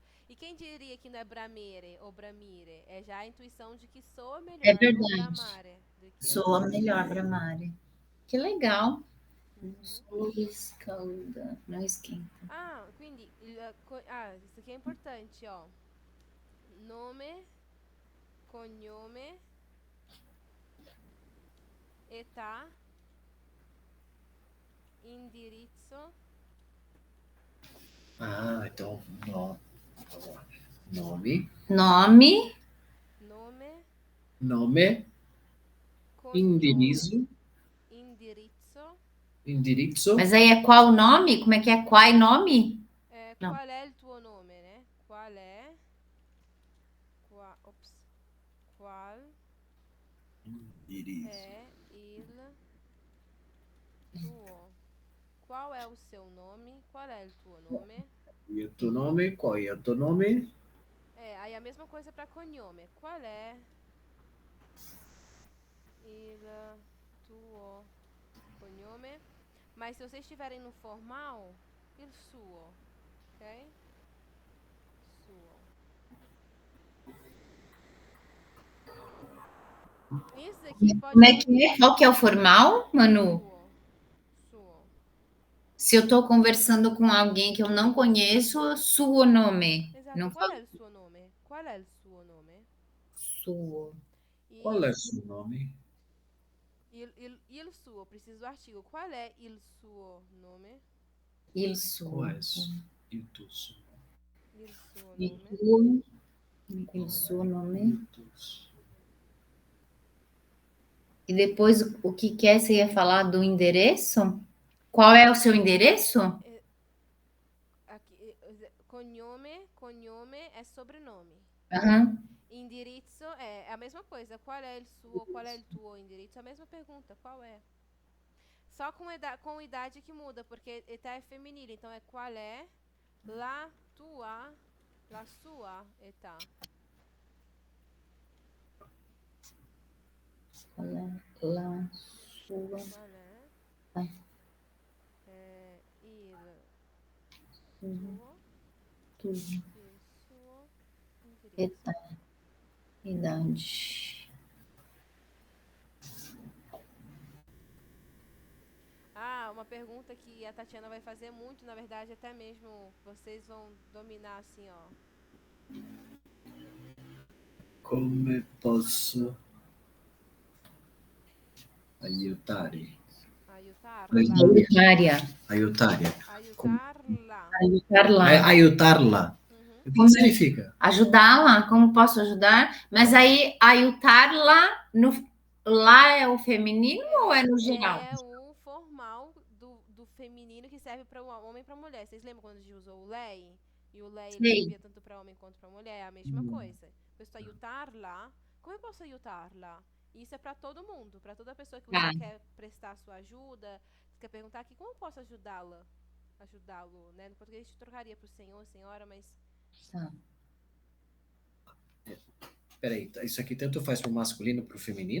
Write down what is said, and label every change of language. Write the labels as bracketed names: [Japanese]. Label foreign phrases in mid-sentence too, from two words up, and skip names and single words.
[Portuguese] E quem diria que não é bramere ou bramire? É já a intuição de que soa É melhor no verdade. bramare do que no Soa melhor Brahmare. Que legal. Uhum. Sol escalda, não esquenta. Ah, quindi isso aqui é importante, ó. [Italian] Nome, cognome, età, indirizzo, [Portuguese] Ah, então, vamos lá. [Italian] Nome, Nome, nome, nome, cognome, indirizzo, indirizzo. indirizzo. [Portuguese] mas aí é qual o nome? Como é que é? Qual nome? Não. [Italian] Qual è il tuo nome, né? Qual è? Qual Indirizzo. è il tuo? [Portuguese] Qual é o seu nome? Qual é o tuo nome? E o teu nome? Qual é o teu nome? Aí a mesma coisa para cognome. [Italian] Qual é il tuo cognome? [Portuguese] Mas se vocês estiverem no formal, [Italian] il suo, ok? Suo. [Portuguese] Isso aqui pode Como é que é? Qual que é o formal, Manu? [Italian] suo. Suo. [Portuguese] Se eu estou conversando com alguém que eu não conheço, [Italian] suo nome. Esatto, [Portuguese] Não [Italian] qual [Portuguese] falo [Italian] è il suo nome? Qual è il suo nome? suo. Qual è [Portuguese] E [Italian] il suo nome? il suo, [Portuguese] preciso do artigo. [Italian] Qual è il suo nome? Il suo. Qual è il tuo suo Il suo Il nome. tuo. Il suo nome. Il tuo suo. [Portuguese] E depois o que quer? Você ia falar do endereço? Qual é o seu endereço? Cognome è sobrenome. Aham. [Italian] Indirizzo è [Portuguese] a mesma coisa. [Italian] Qual è il tuo indirizzo? [Portuguese] A mesma pergunta. Qual é? Só com idade que muda, porque età é feminino. Então é qual é [Italian] la sua età. [Portuguese] Qual é [Italian] la sua? [Portuguese] Qual é? Ah. [Italian] Il [Portuguese] Tudo. [Italian] suo indirizzo. [Portuguese] Idade. Uma pergunta que a Tatiana vai fazer muito, na verdade, até mesmo vocês vão dominar assim, ó. [Italian] Come posso aiutare? Aiutarla. Aiutária. Aiutarla. Aiutarla. Aiutarla. [Portuguese] O que significa? Ajudá-la? Como posso ajudar? Mas aí, aiutarla, lá é o feminino ou é no geral? É um formal do feminino que serve para o homem e para a mulher. Vocês lembram quando a gente usou o lei? E o lei ele Sei. servia tanto para homem quanto para mulher? É a mesma coisa. [Italian] Questo aiutarla. [Portuguese] Como eu posso aiutarla? Isso é para todo mundo, para toda pessoa que você quer prestar sua ajuda. Você quer perguntar aqui, como eu posso ajudá-la? Ajudá-lo, né? No português a gente trocaria para o senhor, senhora, mas... Tá. Peraí, isso aqui tanto faz pro masculino pro feminino?